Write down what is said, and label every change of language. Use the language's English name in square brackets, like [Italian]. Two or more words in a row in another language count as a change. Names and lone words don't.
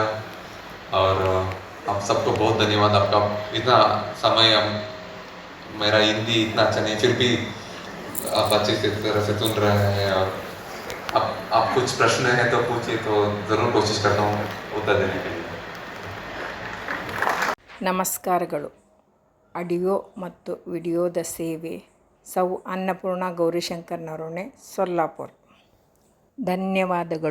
[Hindi] और आप सबको बहुत धन्यवाद, आपका इतना समय। मेरा हिंदी इतना अच्छा नहीं, फिर भी आप अच्छे से तरह से सुन रहे हैं। और आप कुछ प्रश्न है तो पूछिए, तो ज़रूर कोशिश करता हूँ उत्तर देने के लिए। [Kannada] ನಮಸ್ಕಾರಗಳು. ಆಡಿಯೋ ಮತ್ತು ವಿಡಿಯೋದ ಸೇವೆ ಸೌ ಅನ್ನಪೂರ್ಣ ಗೌರಿಶಂಕರ್ ನರೋಣೆ, ಸೊಲ್ಲಾಪುರ್. ಧನ್ಯವಾದಗಳು.